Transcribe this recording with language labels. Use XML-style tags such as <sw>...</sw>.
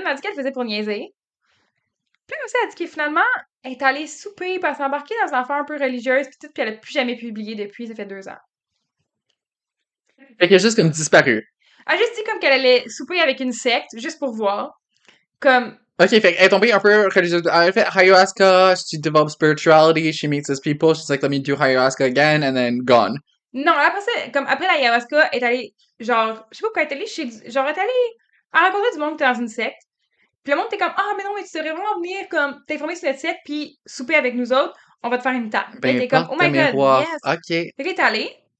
<fr>Elle a dit qu'elle le faisait pour niaiser. Puis là, aussi, elle a dit que finalement, elle est allée souper, puis elle s'est embarquée dans une affaire un peu religieuse, puis tout, puis elle a plus jamais publié depuis, ça fait 2 ans. Fait qu'elle a juste comme disparu. Elle a juste dit comme qu'elle allait souper avec une secte, juste pour voir. Comme, Ok, fait qu'elle est tombée un peu religieuse. Elle a fait ayahuasca,</fr> <en>she develops spirituality, she meets these people, she's like, let me do ayahuasca again, and then gone.</en> <fr>non, après ça, comme après l'ayahuasca, elle est allée, genre, je sais pas pourquoi elle est allée chez, genre, elle est allée à rencontrer du monde qui était dans une secte. Puis le monde était comme, ah, mais non, mais tu devrais vraiment venir, comme, t'informer sur notre secte, puis souper avec nous autres, on va te faire une table. Puis elle Ben, était comme, porte</fr> <en>oh</en> <fr>de</fr> <en>my god,</en> <fr>miroir.</fr> <en>yes!</en> <fr>Ok. Fait qu'elle est allée.</fr>